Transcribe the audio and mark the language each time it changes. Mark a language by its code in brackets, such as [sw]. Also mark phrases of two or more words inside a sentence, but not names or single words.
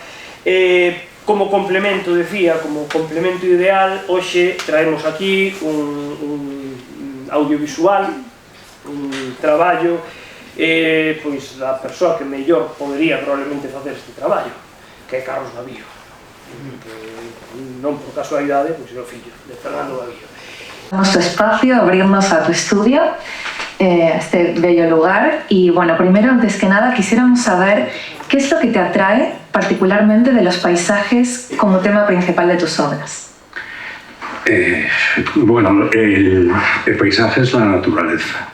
[gl] Como complemento, decía, como complemento ideal, hoxe traemos aquí un audiovisual, un traballo pois da persoa que mellor podería probablemente facer este traballo, que é Carlos Bavío, que non por casualidade, pois é o fillo de Fernando Bavío. [es] Nuestro espacio, abrirnos a tu estudio, este bello lugar. Y bueno, primero, antes que nada, quisiéramos saber qué es lo que te atrae particularmente de los paisajes como tema principal de tus obras. Bueno, el paisaje es la naturaleza.